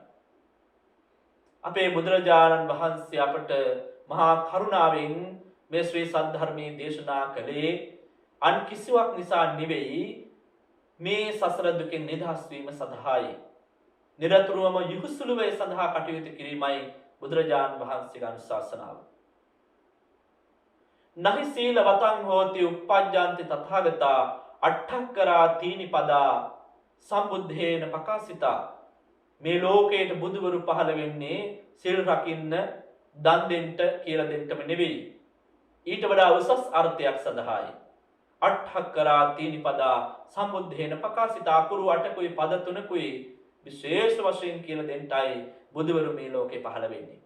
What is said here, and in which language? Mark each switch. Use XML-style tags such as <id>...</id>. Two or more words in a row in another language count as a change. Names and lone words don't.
<si>අපේ බුදුරජාණන් වහන්සේ අපට මහා කරුණාවෙන් මේ ශ්‍රී සද්ධර්මයේ දේශනා කළේ අන් කිසිවක් නිසා නෙවෙයි මේ සසර දුකෙන් නිදහස් වීම සඳහායි. නිරතුරුවම යහුසුලුවේ සඳහා කටයුතු කිරීමයි බුදුරජාණන් වහන්සේගේ අනුශාසනාව.</si> <pi>නහි සීලවතං හෝති uppajjanti තථාගතා අට්ඨක්කරා තීනිපදා සම්බුද්ධේන පකාසිතා.</pi> <si>මේ ලෝකයට බුදුවරු පහළ වෙන්නේ සිල් රකින්න දන් දෙන්න කියලා දෙන්නම නෙවෙයි. ඊට වඩා උසස් අර්ථයක් සඳහායි.</si> <pi>අට්ඨක්කරා තීනිපදා සම්බුද්ධේන පකාසිතා</pi> <si>කුරු අටකුයි පද තුනකුයි විශේෂ වශයෙන් කියලා දෙන්නයි බුදුවරු මේ ලෝකේ පහළ වෙන්නේ.</si>